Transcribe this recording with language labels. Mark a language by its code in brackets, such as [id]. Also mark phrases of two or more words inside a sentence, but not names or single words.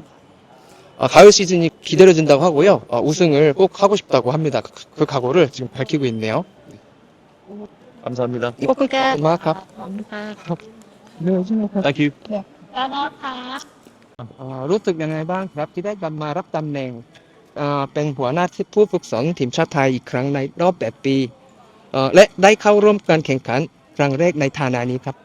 [ko] 가을 시즌이 기다려진다고 하고요. 우승을 꼭 하고 싶다고 합니다. 그 각오를 지금 밝히고 있네요. 감사합니다. [th] ขอบคุณค่ะ [ko] 고마워요. [th] ขอบคุณค่ะ [en] Thank you. [th] แล้วนะคะ รู้สึกยังไงบ้างครับที่ได้กลับมารับตำแหน่งเป็นหัวหน้าที่ผู้ฝึกสอนทีมชาติไทยอีกครั้งในรอบ8 ปีและได้เข้าร่วมการแข่งขันครั้งแรกในฐานะนี้ครับ